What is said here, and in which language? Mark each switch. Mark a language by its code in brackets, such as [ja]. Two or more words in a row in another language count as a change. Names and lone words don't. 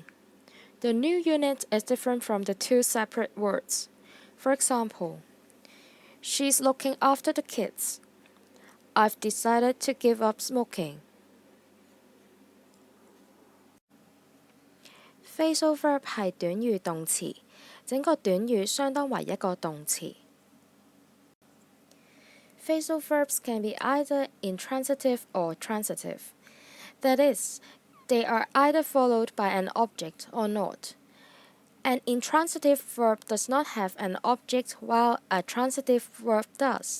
[en] The new unit is different from the two separate words. For example, she's looking after the kids. I've decided to give up smoking. Phrasal verb [yue] 係短語動詞，整個短語相當為一個動詞。 [en] Phrasal verbs can be either intransitive or transitive. That is, they are either followed by an object or not. An intransitive verb does not have an object while a transitive verb does.